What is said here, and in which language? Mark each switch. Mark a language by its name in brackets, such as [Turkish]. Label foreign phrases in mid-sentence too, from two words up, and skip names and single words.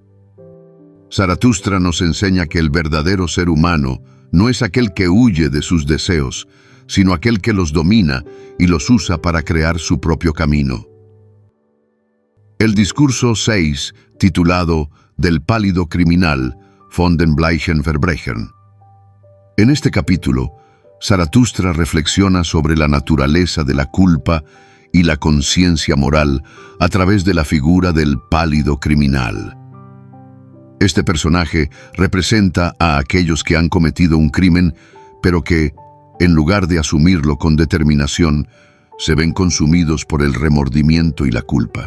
[Spanish] Zaratustra nos enseña que el verdadero ser humano no es aquel que huye de sus deseos, sino aquel que los domina y los usa para crear su propio camino. El discurso 6, titulado Del pálido criminal, [German] von den bleichen Verbrechen. [Spanish] En este capítulo, Zaratustra reflexiona sobre la naturaleza de la culpa y la conciencia moral a través de la figura del pálido criminal. Este personaje representa a aquellos que han cometido un crimen, pero que, en lugar de asumirlo con determinación, se ven consumidos por el remordimiento y la culpa.